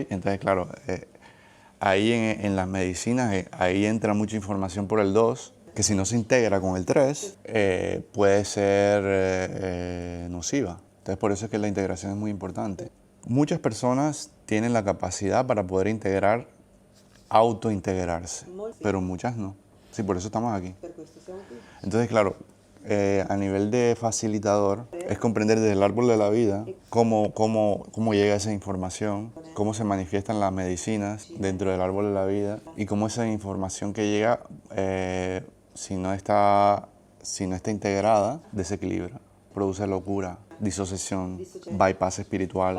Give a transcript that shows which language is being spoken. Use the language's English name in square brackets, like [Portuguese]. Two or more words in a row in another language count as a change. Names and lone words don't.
[Spanish] Entonces, claro, ahí en las medicinas, ahí entra mucha información por el 2, que si no se integra con el 3, puede ser nociva. Entonces, por eso es que la integración es muy importante. Muchas personas tienen la capacidad para poder autointegrarse, pero muchas no. Sí, por eso estamos aquí. [Italian] Per questo siamo qui. [Spanish] Entonces, claro, a nivel de facilitador, es comprender desde el árbol de la vida cómo llega esa información, cómo se manifiestan las medicinas dentro del árbol de la vida y cómo esa información que llega, si no está integrada, desequilibra, produce locura, disociación, bypass espiritual.